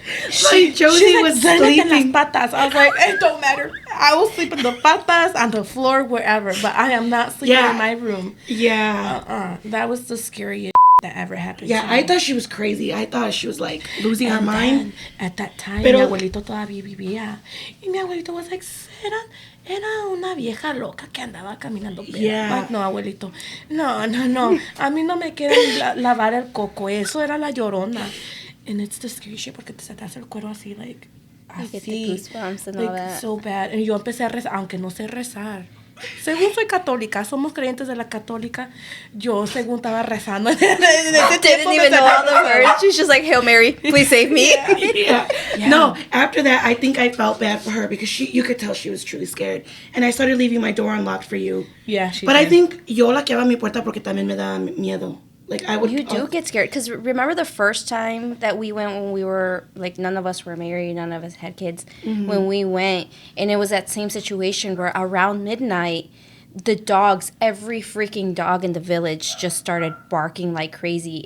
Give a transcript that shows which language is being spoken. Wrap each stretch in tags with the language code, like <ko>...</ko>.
<en>Josie was sleeping.</en> <es>Las patas.</es> <en>I was like, it don't matter. I will sleep in the patas, on the floor, wherever, but I am not sleeping in my room. Yeah. That was the scariest that ever happened. Yeah, I thought she was crazy. I thought she was like losing her mind. At that time,</en> <es>mi abuelito todavía vivía. Y mi abuelito</es> <en>was like,</en> <es>era una vieja loca que andaba caminando.</es> <en>Yeah. Like, no, abuelito. No.</en> <es>A mí no me quieren lavar el coco. Eso era la Llorona.</es> <en>And it's the scary shit</en> <es>porque te sacas el cuero así, like,</es> <en>You get the</en> <es>así.</es> <en>goosebumps and Like, all that. so bad.</en> <es>Y yo empecé a rezar, aunque no sé rezar. Según soy católica, somos creyentes de la católica, yo según estaba rezando.</es> <en>Didn't even know all the words. She's just like, Hail Mary, please save me. Yeah. No, after that, I think I felt bad for her because you could tell she was truly scared. And I started leaving my door unlocked for you. Yeah, she But did. I think</en> <es>yo laqueaba mi puerta porque también me daba miedo.</es> <en>Like, I would... You do get scared. Because remember the first time that we went when we were, like, none of us were married, none of us had kids, when we went, and it was that same situation where around midnight, the dogs, every freaking dog in the village just started barking like crazy.</en>